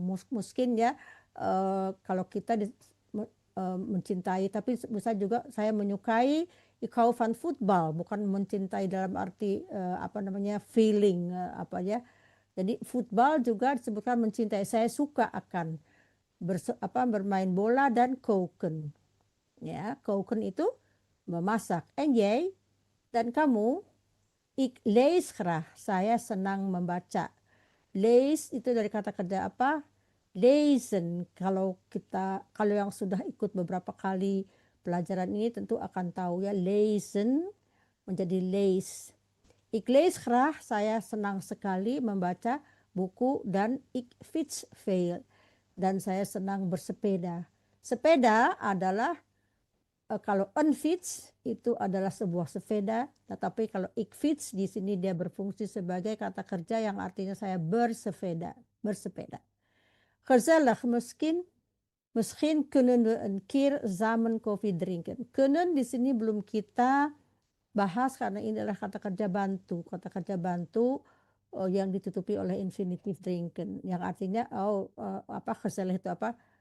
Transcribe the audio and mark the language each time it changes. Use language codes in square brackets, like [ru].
[id] Mungkin ya kalau kita mencintai, tapi bisa juga saya menyukai, [nl] ik hou van voetbal, [id] bukan mencintai dalam arti apa namanya feeling apa ya. Jadi football juga disebutkan mencintai. Saya suka akan bermain bola dan koken. Ya, koken itu memasak. [nl] En jij [id] dan kamu, [nl] ik lees graag. [id] Saya senang membaca. Lees itu dari kata kerja apa? Lezen. Kalau yang sudah ikut beberapa kali pelajaran ini tentu akan tahu ya, lezen menjadi lees. [nl] Ik lees graag, [id] saya senang sekali membaca buku, dan [nl] ik fiets veel. [id] Dan saya senang bersepeda. Sepeda adalah kalau [nl] een fiets [id] itu adalah sebuah sepeda, tetapi kalau [nl] ik fiets [id] di sini dia berfungsi sebagai kata kerja yang artinya saya bersepeda. [nl] Gezellig, misschien kunnen we een keer samen koffie drinken. [id] Kunnen di sini belum kita bahas karena ini adalah kata kerja bantu. Kata kerja bantu yang ditutupi oleh infinitif drinken, yang artinya gezellig itu apa?